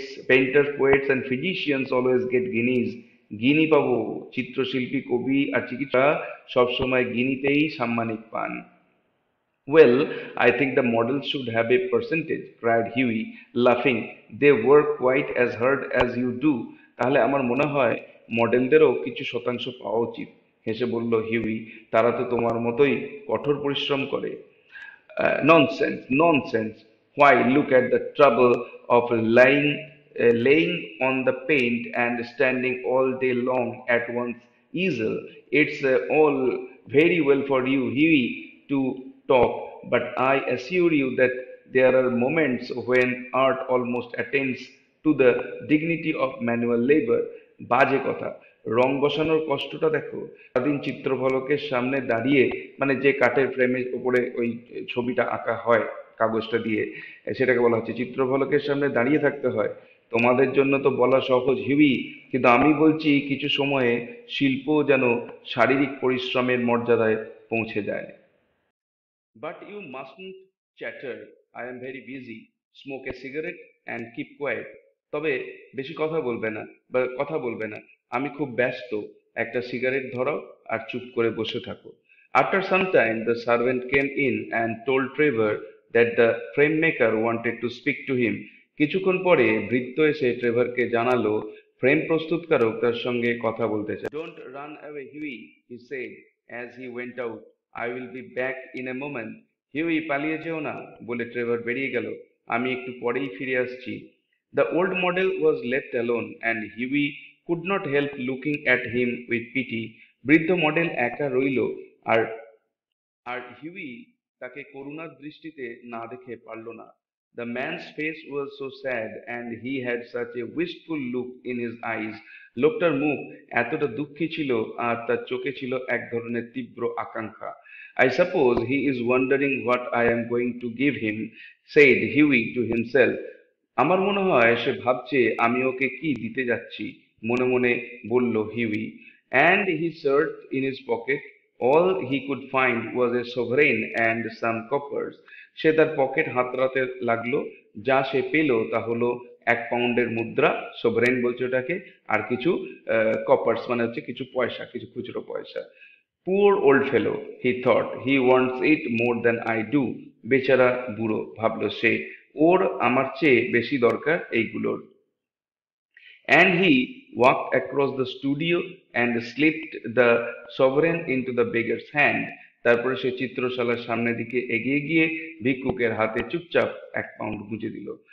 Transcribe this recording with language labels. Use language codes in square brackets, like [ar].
[en] Painters, poets and physicians always get guineas." [bn] গিনি পাবো। চিত্রশিল্পী, কবি আর চিকিৎসা সবসময় গিনিতেই সাম্মানিক পান। [en] "Well, I think the models should have a percentage," cried Hughie, laughing. "They work quite as hard as you do." [bn] তাহলে আমার মনে হয় মডেলদেরও কিছু শতাংশ পাওয়া উচিত, হেসে বলল হিউই। তারা তো তোমার মতোই কঠোর পরিশ্রম করে। [en] "Nonsense, nonsense. Why, look at the trouble of laying on the paint and standing all day long at one's easel. It's all very well for you, Hughie, to talk, but I assure you that there are moments when art almost attains to the dignity of manual labor." [bn] বাজে কথা! রং বসানোর কষ্টটা দেখো। সারাদিন চিত্রফলকের সামনে দাঁড়িয়ে, মানে যে কাঠের ফ্রেমের উপরে ওই ছবিটা আঁকা হয় কাগজটা দিয়ে, সেটাকে বলা হচ্ছে চিত্রফলকের সামনে দাঁড়িয়ে থাকতে হয়। তোমাদের জন্য তো বলা সহজ হিবি, কিন্তু আমি বলছি কিছু সময়ে শিল্প যেন শারীরিক পরিশ্রমের মর্যাদায় পৌঁছে যায়। [en] "But you mustn't chatter. I am very busy. Smoke a cigarette and keep quiet." [bn] তবে বেশি কথা বলবে না। আমি খুব ব্যস্ত। একটা সিগারেট ধরাও আর চুপ করে বসে থাকো। [en] After some time, the servant came in and told Trevor that the frame maker wanted to speak to him. [bn] কিছুক্ষণ পরে ভৃত্য এসে ট্রেভারকে জানালো ফ্রেম প্রস্তুতকারক তার সঙ্গে কথা বলতে চায়। [en] "Don't run away, Huey," he said as he went out. "I will be back in a moment." [bn] "Huey, পালিয়ে যেও না," বলে ট্রেভার বেরিয়ে গেল। "আমি একটু পরেই ফিরে আসছি." [en] The old model was left alone, and Huey could not help looking at him with pity. [bn] বৃদ্ধ মডেল একা রইল, আর আর হিউই তাকে করুণার দৃষ্টিতে না দেখে পারল না। [en] The man's face was so sad and he had such a wistful look in his eyes. [bn] লোকটার মুখ এতটা দুঃখী ছিল আর তার চোখে ছিল এক ধরনের তীব্র আকাঙ্ক্ষা। [en] "I suppose he is wondering what I am going to give him," said Hughie to himself. [bn] আমার মনে হয় সে ভাবছে আমি ওকে কি দিতে যাচ্ছি। মনে মনে বলল Huey. [en] And he searched in his pocket. All he could find was a sovereign and some coppers. [bn] সে তার পকেট হাতড়াতে লাগলো, যা সে পেল তা হলো 1 পাউন্ডের মুদ্রা, সোভারেন বলছে ওটাকে, আর কিছু কপার্স মানে হচ্ছে কিছু পয়সা, কিছু খুচরো পয়সা। [en] Poor old fellow, he thought, he wants it more than I do. [bn] বেচারা বুড়ো, ভাবলো সে, ওর আমার চেয়ে বেশি দরকার এইগুলোর। [en] And he walked across the studio and slipped the sovereign into the beggar's hand. [bn] তারপরে সে চিত্রশালার সামনের দিকে এগিয়ে গিয়ে ভিক্ষুকের হাতে চুপচাপ 1 পাউন্ড গুঁজে দিল।